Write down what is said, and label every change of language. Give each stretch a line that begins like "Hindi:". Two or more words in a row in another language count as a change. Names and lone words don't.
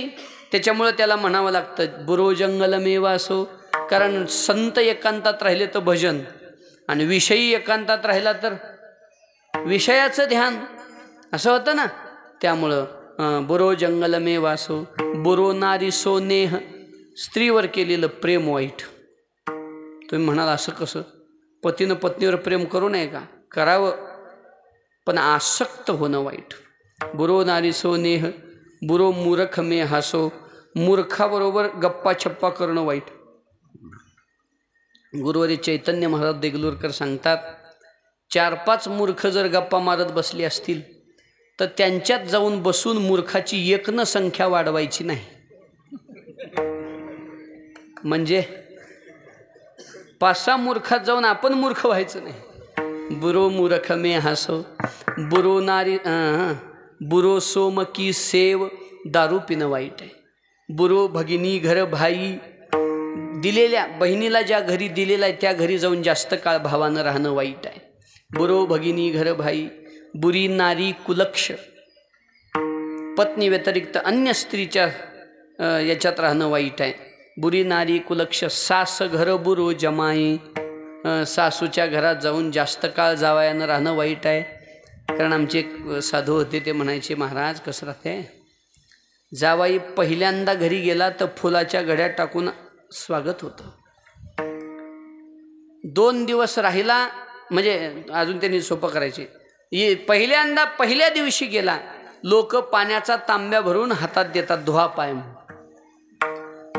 Marathi: त्याच्यामुळं त्याला म्हणावं लागतं
Hindi: बुरो जंगल में वासो,
Marathi: कारण संत एकांतात राहिले तर भजन, आणि विषयी एकांतात राहिला तर विषयाचं ध्यान, असं होतं ना. त्यामुळं
Hindi: बुरो जंगल में वासो, बुरो नारी सो नेह.
Marathi: स्त्रीवर केलेलं प्रेम वाईट. तुम्ही म्हणाल असं कसं? पतीनं पत्नीवर प्रेम करू नये का? करावं, पण आसक्त होणं वाईट.
Hindi: बुरो नारी सो नेह, बुरो मूर्ख में हासो.
Marathi: मूर्खाबरोबर गप्पा छप्पा करणं वाईट. गुरुवारी चैतन्य महाराज देगलूरकर सांगतात, 4-5 मूर्ख जर गप्पा मारत बसले असतील तर त्यांच्यात जाऊन बसून मूर्खाची 1 संख्या वाढवायची नाही. म्हणजे 5-6 मूर्खात जाऊन आपण मूर्ख व्हायचं नाही.
Hindi: बुरो मूर्ख में हसो, बुरो नारी बुरो सोम की सेव,
Marathi: दारू पिणं वाईट आहे.
Hindi: बुरो भगिनी घर भाई,
Marathi: दिलेल्या बहिणीला ज्या घरी दिलेला आहे त्या घरी जाऊन जास्त काळ भावानं राहणं वाईट आहे.
Hindi: बुरो भगिनी घर भाई, बुरी नारी कुलक्ष,
Marathi: पत्नी व्यतिरिक्त अन्य स्त्रीच्या याच्यात राहणं वाईट आहे.
Hindi: बुरी नारी कुलक्ष, सास घर बुरो जमाई,
Marathi: सासूच्या घरात जाऊन जास्त काळ जावयानं राहणं वाईट आहे. कारण आमचे एक साधू होते, ते म्हणायचे, महाराज कसं राहते, जावाई पहिल्यांदा घरी गेला तर फुलाच्या घड्यात टाकून स्वागत होतं. 2 दिवस राहिला म्हणजे अजून त्यांनी सोपं करायचे, पहिल्या दिवशी गेला, लोक पाण्याचा तांब्या भरून हातात देतात, धुवा पाय म्हणून.